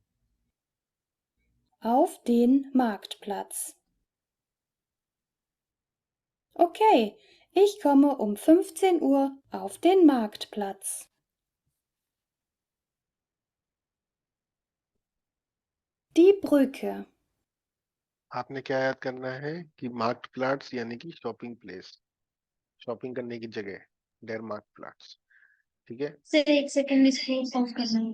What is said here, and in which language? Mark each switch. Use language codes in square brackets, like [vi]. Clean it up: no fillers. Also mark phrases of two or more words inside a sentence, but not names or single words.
[de] Auf den Marktplatz. Okay, ich komme um 15 Uhr auf den Marktplatz. Die Brücke. [hi] आपने क्या याद करना है कि मार्केट प्लाट्स यानी कि [en] shopping place, [hi] शॉपिंग करने की जगह, [de] der Marktplatz. [hi] ठीक है, सर एक सेकंड इसको पॉज करना है।